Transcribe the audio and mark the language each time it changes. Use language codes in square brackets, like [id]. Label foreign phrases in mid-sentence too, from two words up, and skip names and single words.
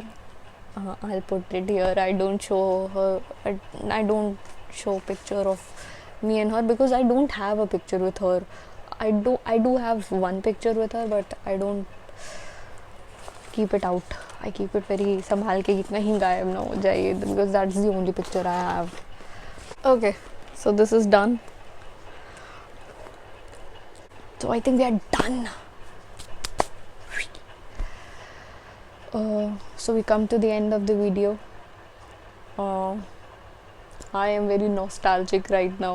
[en] I'll put it here. I don't show her. I don't show picture of me and her because I don't have a picture with her. I do have one picture with her, but I don't keep it out. I keep it very [hi] संभाल के कि कहीं गायब ना हो जाए, [en] because that's the only picture I have. Okay, so this is done. So I think we are done. So we come to the end of the video. I am very nostalgic right now.